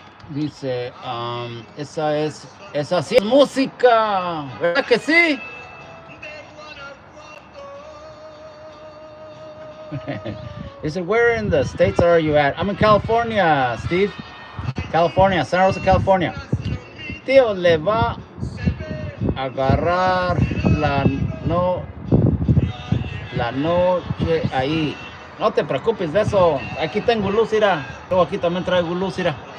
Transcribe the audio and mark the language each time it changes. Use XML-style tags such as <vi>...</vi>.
<es>Dice, esa sí es música, ¿verdad que sí? Dice,</es> <en>where in the States are you at? I'm in California, Steve. California, Santa Rosa, California.</en> <es>Tío, le va a agarrar la noche ahí. No te preocupes de eso. Aquí tengo luz, mira. Luego aquí también traigo luz, mira.</es>